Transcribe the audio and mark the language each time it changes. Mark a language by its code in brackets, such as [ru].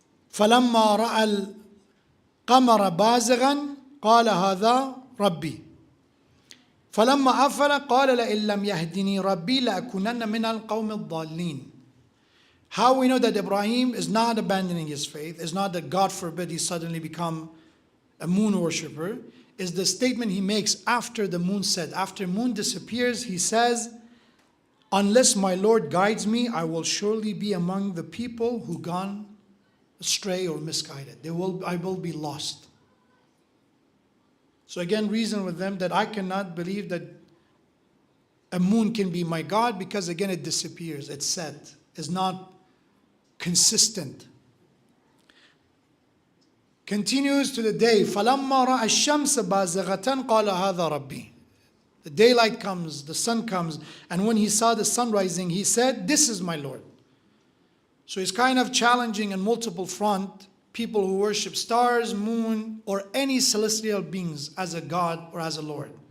[ar] فلما رأى القمر بازغا قال هذا ربي فلما أفل قال لئن لم يهدني ربي لأكونن من القوم الضالين. [en] How we know that Ibrahim is not abandoning his faith, is not that God forbid he suddenly become a moon worshipper, is the statement he makes after the moon set. After moon disappears, he says, unless my Lord guides me, I will surely be among the people who gone astray or misguided. I will be lost. So again, reason with them that I cannot believe that a moon can be my God, because again it disappears, it's set, it's not consistent. Continues to the day, [ar] فَلَمَّا رَأَى الشَّمْسَ بَازِغَةً قَالَ هَذَا رَبِّي. [en] The daylight comes, the sun comes, and when he saw the sun rising, he said, "This is my Lord." So he's kind of challenging on multiple front people who worship stars, moon, or any celestial beings as a God or as a Lord.